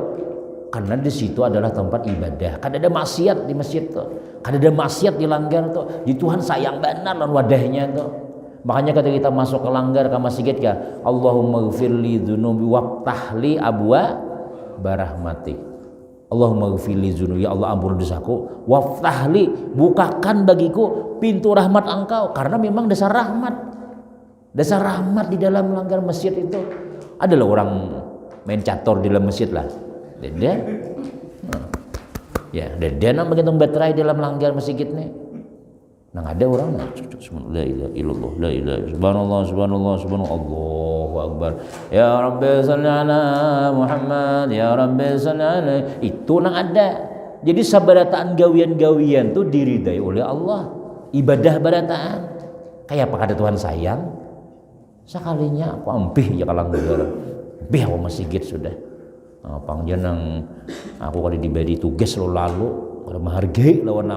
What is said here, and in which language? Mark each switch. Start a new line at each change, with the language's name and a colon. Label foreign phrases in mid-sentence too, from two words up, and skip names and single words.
Indonesian: Karena di situ adalah tempat ibadah. Kada ada maksiat di masjid tuh.
Banjar: Kada ada maksiat di langgar tuh. Di Tuhan sayang benar lan wadahnya tuh.
Indonesian: Makanya ketika kita masuk ke langgar ke masjid ya,
Arabic: اللهم اغفر لي ذنوبي وافتح لي أبواب رحمتك. اللهم اغفر لي ذنوبي,
Indonesian: ya Allah ampun dosaku, waftahli, bukakan bagiku pintu rahmat Engkau, karena memang dasar rahmat di dalam langgar masjid itu.
Banjar: Adalah orang main catur di dalam masjid lah. Dede. Ya, dede nang begitu baterai dalam langgar masjid nih. Nang ada orang
Arabic: لا إله إلا الله لا إله سبحان الله سبحان الله سبحان الله الله أكبر. يا رب صل على محمد يا رب صل على.
Banjar: Itu nang ada. Jadi sabarataan gawian-gawian tuh diridai oleh Allah. Ibadah barataan. Kayak apa kada Tuhan sayang? Sekalinya aku ampih ya kalanggar. Ampih aku masjid sudah. Pangjeneng aku kali diberi tugas lo lalu kalau menghargai lawan